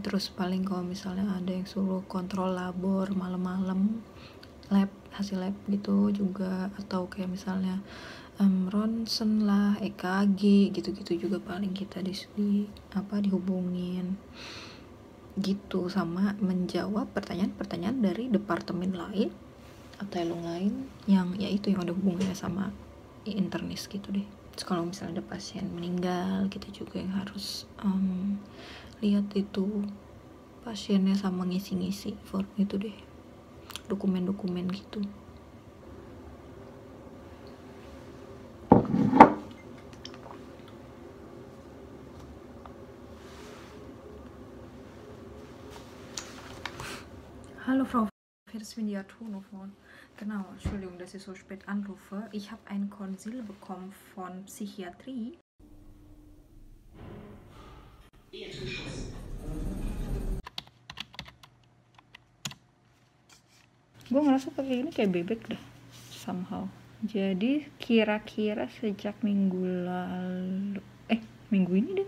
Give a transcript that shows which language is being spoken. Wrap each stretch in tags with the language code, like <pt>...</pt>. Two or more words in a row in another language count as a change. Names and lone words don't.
<id>Terus paling kalau misalnya ada yang suruh kontrol labor malam-malam, lab, hasil lab gitu juga, atau kayak misalnya ronsen lah, EKG gitu-gitu juga paling kita dihubungin gitu, sama menjawab pertanyaan-pertanyaan dari departemen lain atau yang lain yang yaitu yang ada hubungannya sama internis gitu deh. Terus kalau misalnya ada pasien meninggal, kita juga yang harus lihat itu pasiennya sama ngisi-ngisi form itu deh, dokumen-dokumen gitu.</id> <de>Hallo Frau Versvindia Tonofon. Genau, Entschuldigung, dass ich so spät anrufe. Ich habe ein Konsil bekommen von Psychiatrie.</de> <id>Gue ngerasa pakai ini kayak bebek dah, somehow. Jadi kira-kira sejak minggu ini deh.</id>